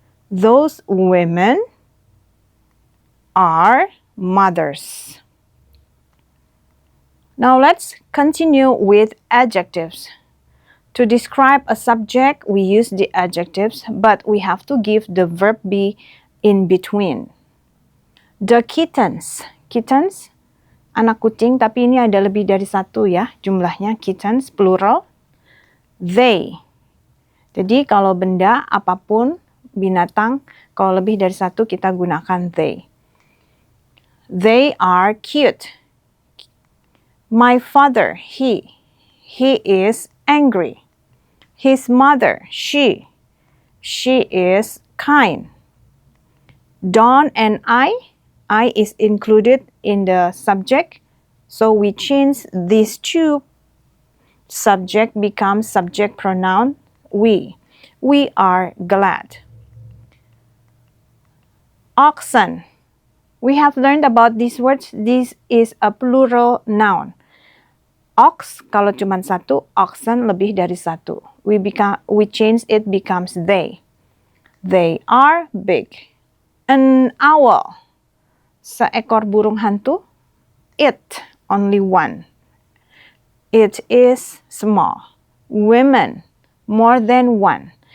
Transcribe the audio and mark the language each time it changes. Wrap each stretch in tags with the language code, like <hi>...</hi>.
<en>Those women are mothers. Now let's continue with adjectives. To describe a subject, we use the adjectives, but we have to give the verb be in between. The kittens.</en> <id>Kittens, anak kucing, tapi ini ada lebih dari satu ya, jumlahnya kittens, plural. They. Jadi kalau benda, apapun, binatang, kalau lebih dari satu kita gunakan they.</id> <en>They are cute. My father, he is angry. His mother, she is kind. Don and I is included in the subject, so we change these two. Subject becomes subject pronoun we. We are glad. Oxen. We have learned about these words. This is a plural noun.</en> <id>Ox, kalau cuma satu, oxen lebih dari satu.</id> <en>We change it becomes they. They are big. An owl,</en> <id>seekor burung hantu.</id> <en>It, only one. It is small. Women, more than one.</en>